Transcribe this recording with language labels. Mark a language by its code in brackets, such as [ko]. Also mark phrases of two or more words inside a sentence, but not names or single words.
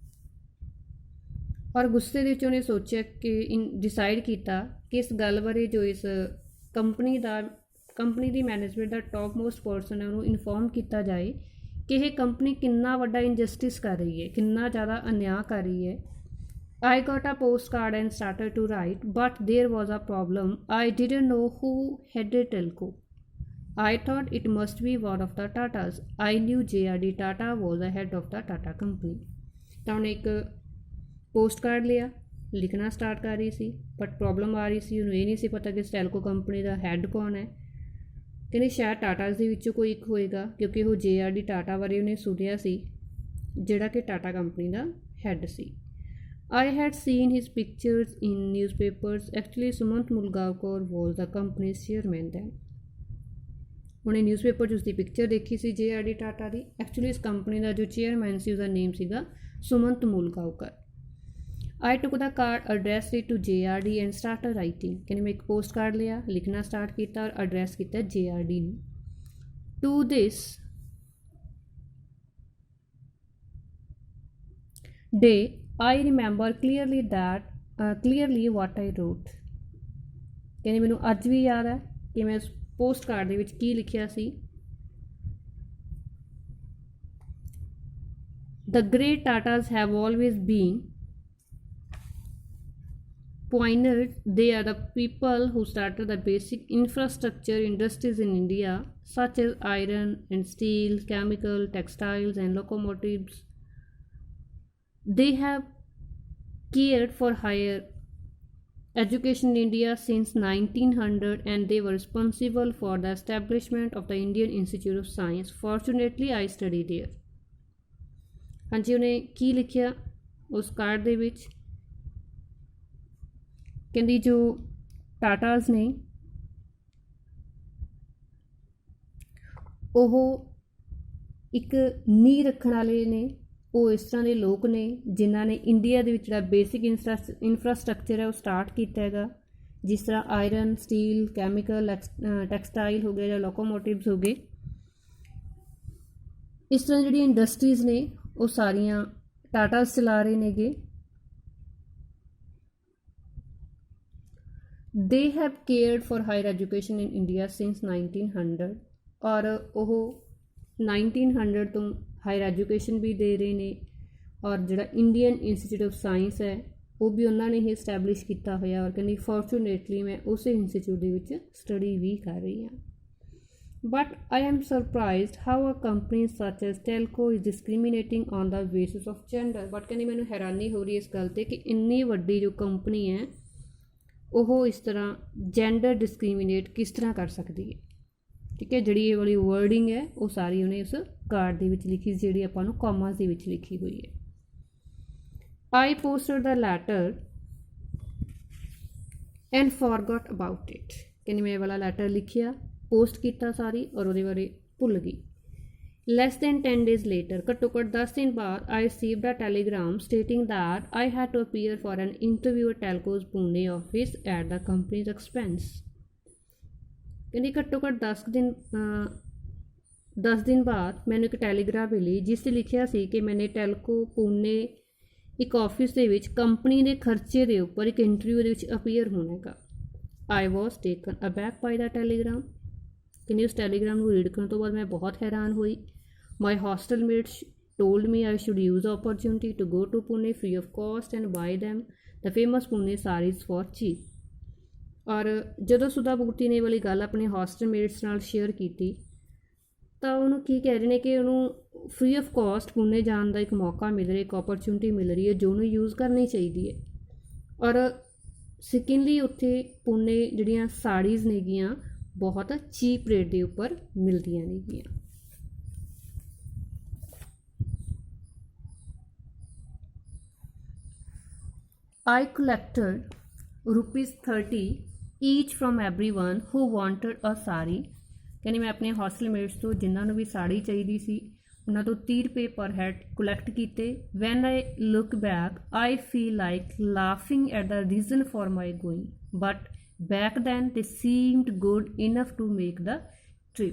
[pa] ਔਰ ਗੁੱਸੇ ਦੇ ਵਿੱਚ ਉਹਨੇ ਸੋਚਿਆ ਕਿ ਡਿਸਾਈਡ ਕੀਤਾ ਕਿ ਇਸ ਗੱਲ ਬਾਰੇ ਜੋ ਇਸ ਕੰਪਨੀ ਦੀ ਮੈਨੇਜਮੈਂਟ ਦਾ [en] top most person [pa] ਹੈ ਉਹਨੂੰ ਇਨਫੋਰਮ ਕੀਤਾ ਜਾਏ ਕਿ ਇਹ ਕੰਪਨੀ ਕਿੰਨਾ ਵੱਡਾ ਇਨਜਸਟਿਸ ਕਰ ਰਹੀ ਹੈ, ਕਿੰਨਾ ਜ਼ਿਆਦਾ ਅਨਿਆਂ ਕਰ ਰਹੀ ਹੈ। [en] I got a postcard and started to write, but there was a problem. I didn't know who headed Telco. I thought it must be one of the Tatas. I knew J.R.D. Tata was the head of the Tata company. [pa] ਤਾਂ ਉਹਨੇ ਇੱਕ ਪੋਸਟ ਕਾਰਡ ਲਿਆ, ਲਿਖਣਾ ਸਟਾਰਟ ਕਰ ਰਹੀ ਸੀ, [en] but problem [pa] ਆ ਰਹੀ ਸੀ, ਉਹਨੂੰ ਇਹ ਨਹੀਂ ਸੀ ਪਤਾ ਕਿ ਟੈਲਕੋ ਕੰਪਨੀ ਦਾ ਹੈੱਡ ਕੌਣ ਹੈ। ਕਹਿੰਦੇ ਸ਼ਾਇਦ ਟਾਟਾਸ ਦੇ ਵਿੱਚੋਂ ਕੋਈ ਇੱਕ ਹੋਏਗਾ, ਕਿਉਂਕਿ ਉਹ J.R.D. ਟਾਟਾ ਬਾਰੇ ਉਹਨੇ ਸੁਣਿਆ ਸੀ, ਜਿਹੜਾ ਕਿ ਟਾਟਾ ਕੰਪਨੀ ਦਾ ਹੈੱਡ ਸੀ। [en] I had seen his pictures in newspapers. Actually, Sumant Mulgavkar was the company's chairman then. [pa] ਉਹਨੇ ਨਿਊਜ਼ਪੇਪਰ 'ਚ ਉਸਦੀ ਪਿਕਚਰ ਦੇਖੀ ਸੀ JRD ਟਾਟਾ ਦੀ। ਐਕਚੁਅਲੀ ਇਸ ਕੰਪਨੀ ਦਾ ਜੋ ਚੇਅਰਮੈਨ ਸੀ ਉਹਦਾ ਨੇਮ ਸੀਗਾ ਸੁਮੰਤ ਮੂਲਗਾਓਕਰ। [en] I took the card, addressed it to JRD and started writing। [pa] ਕਹਿੰਦੇ ਮੈਂ ਇੱਕ ਪੋਸਟ ਕਾਰਡ ਲਿਆ, ਲਿਖਣਾ ਸਟਾਰਟ ਕੀਤਾ ਔਰ ਐਡਰੈਸ ਕੀਤਾ JRD ਨੂੰ। [en] To this day I remember clearly what I wrote। [pa] ਕਹਿੰਦੇ ਮੈਨੂੰ ਅੱਜ ਵੀ ਯਾਦ ਹੈ ਕਿ ਮੈਂ ਉਸ ਪੋਸਟ ਕਾਰਡ ਦੇ ਵਿੱਚ ਕੀ ਲਿਖਿਆ ਸੀ। [en] The great Tatas have always been pioneers। They are the people who started the basic infrastructure industries in India, such as iron and steel, chemical, textiles and locomotives। They have cared for higher education in India since 1900 and they were responsible for the establishment of the Indian Institute of Science। Fortunately I studied there। [pa] ਹਾਂਜੀ ਉਹਨੇ ਕੀ ਲਿਖਿਆ ਉਸ ਕਾਰਡ ਦੇ ਵਿੱਚ? ਕਹਿੰਦੀ ਜੋ ਟਾਟਾਸ ਨੇ ਉਹ ਇੱਕ ਨੀਂਹ ਰੱਖਣ ਵਾਲੇ ਨੇ, ਉਹ ਇਸ ਤਰ੍ਹਾਂ ਦੇ ਲੋਕ ਨੇ ਜਿਨ੍ਹਾਂ ਨੇ ਇੰਡੀਆ ਦੇ ਵਿੱਚ ਜਿਹੜਾ [en] basic infrastructure [pa] ਹੈ ਉਹ ਸਟਾਰਟ ਕੀਤਾ ਹੈਗਾ, ਜਿਸ ਤਰ੍ਹਾਂ [en] iron, steel, chemical, textile [pa] ਹੋ ਗਏ ਜਾਂ ਲੋਕੋਮੋਟਿਵਸ ਹੋ ਗਏ। ਇਸ ਤਰ੍ਹਾਂ ਜਿਹੜੀਆਂ ਇੰਡਸਟਰੀਜ਼ ਨੇ ਉਹ ਸਾਰੀਆਂ ਟਾਟਾਸ ਚਲਾ ਰਹੇ ਨੇਗੇ। [en] They have cared for higher education in India since 1900। [pa] ਔਰ ਉਹ 1900 ਤੋਂ [en] higher education [pa] ਵੀ ਦੇ ਰਹੇ ਨੇ ਔਰ ਜਿਹੜਾ ਇੰਡੀਅਨ ਇੰਸਟੀਚਿਊਟ ਆਫ ਸਾਇੰਸ ਹੈ ਉਹ ਵੀ ਉਹਨਾਂ ਨੇ ਹੀ ਇਸਟੈਬਲਿਸ਼ ਕੀਤਾ ਹੋਇਆ। ਔਰ ਕਹਿੰਦੀ ਫੋਰਚੂਨੇਟਲੀ ਮੈਂ ਉਸੇ ਇੰਸਟੀਚਿਊਟ ਦੇ ਵਿੱਚ ਸਟੱਡੀ ਵੀ ਕਰ ਰਹੀ ਹਾਂ। [en] But I am surprised how a company such as Telco is discriminating on the basis of gender. [pa] ਬਟ ਕਹਿੰਦੀ ਮੈਨੂੰ ਹੈਰਾਨੀ ਹੋ ਰਹੀ ਇਸ ਗੱਲ 'ਤੇ ਕਿ ਇੰਨੀ ਵੱਡੀ ਜੋ ਕੰਪਨੀ ਹੈ ਉਹ ਇਸ ਤਰ੍ਹਾਂ [en] gender discriminate [pa] ਕਿਸ ਤਰ੍ਹਾਂ ਕਰ ਸਕਦੀ ਹੈ। ਠੀਕ ਹੈ, ਜਿਹੜੀ ਇਹ ਵਾਲੀ ਵਰਡਿੰਗ ਹੈ ਉਹ ਸਾਰੀ ਉਹਨੇ ਉਸ ਕਾਰਡ ਦੇ ਵਿੱਚ ਲਿਖੀ, ਜਿਹੜੀ ਆਪਾਂ ਨੂੰ ਕੌਮਾਸ ਦੇ ਵਿੱਚ ਲਿਖੀ ਹੋਈ ਹੈ। [en] I posted the letter and forgot about it। [pa] ਕਹਿੰਦੀ ਮੈਂ ਇਹ ਵਾਲਾ ਲੈਟਰ ਲਿਖਿਆ, ਪੋਸਟ ਕੀਤਾ ਸਾਰੀ ਔਰ ਉਹਦੇ ਬਾਰੇ ਭੁੱਲ ਗਈ। [en] Less than 10 days later, [pa] ਘੱਟੋ ਘੱਟ 10 ਦਿਨ ਬਾਅਦ [en] I received a telegram stating that I had to appear for an interview at Telco's Pune office at the company's expense। [pa] ਕਹਿੰਦੀ ਘੱਟੋ ਘੱਟ 10 ਦਿਨ ਬਾਅਦ ਮੈਨੂੰ ਇੱਕ ਟੈਲੀਗ੍ਰਾਮ ਮਿਲੀ ਜਿਸ 'ਤੇ ਲਿਖਿਆ ਸੀ ਕਿ ਮੈਨੇ ਟੈਲਕੋ ਪੂਨੇ ਇੱਕ ਆਫਿਸ ਦੇ ਵਿੱਚ ਕੰਪਨੀ ਦੇ ਖਰਚੇ ਦੇ ਉੱਪਰ ਇੱਕ ਇੰਟਰਵਿਊ ਦੇ ਵਿੱਚ ਅਪੀਅਰ ਹੋਣਾ ਹੈਗਾ। [en] I was taken aback by the telegram. [pa] ਕਹਿੰਦੀ ਉਸ ਟੈਲੀਗ੍ਰਾਮ ਨੂੰ ਰੀਡ ਕਰਨ ਤੋਂ ਬਾਅਦ ਮੈਂ ਬਹੁਤ ਹੈਰਾਨ ਹੋਈ। [en] My hostel mates told me I should use the opportunity to go to Pune free of cost and buy them the famous Pune sarees for cheap। [pa] ਔਰ ਜਦੋਂ ਸੁਧਾ ਭੁਗਤੀ ਨੇ ਵਾਲੀ ਗੱਲ ਆਪਣੇ ਹੋਸਟਲਮੇਟਸ ਨਾਲ ਸ਼ੇਅਰ ਕੀਤੀ ਤਾਂ ਉਹਨੂੰ ਕੀ ਕਹਿ ਰਹੇ ਨੇ ਕਿ ਉਹਨੂੰ [en] free of cost [pa] ਪੁਣੇ ਜਾਣ ਦਾ ਇੱਕ ਮੌਕਾ ਮਿਲ ਰਿਹਾ, ਇੱਕ ਓਪਰਚੁਨਿਟੀ ਮਿਲ ਰਹੀ ਹੈ ਜੋ ਉਹਨੂੰ ਯੂਜ਼ ਕਰਨੀ ਚਾਹੀਦੀ ਹੈ। ਔਰ ਸੈਕਿੰਡਲੀ ਉੱਥੇ ਪੁਣੇ ਜਿਹੜੀਆਂ ਸਾੜੀਜ਼ ਨੇਗੀਆਂ ਬਹੁਤ [en] cheap rate [pa] ਦੇ ਉੱਪਰ ਮਿਲਦੀਆਂ ਨੇਗੀਆਂ। [en] I collected ₹30 each from everyone who wanted a saree। [pa] ਕਹਿੰਦੀ ਮੈਂ ਆਪਣੇ ਹੋਸਟਲਮੇਟਸ ਤੋਂ ਜਿਨ੍ਹਾਂ ਨੂੰ ਵੀ ਸਾੜੀ ਚਾਹੀਦੀ ਸੀ ਉਹਨਾਂ ਤੋਂ 30 ਰੁਪਏ [en] per head collect [pa] ਕੀਤੇ। [en] When I look back I feel like laughing at the reason for my going but back then they seemed good enough to make the trip.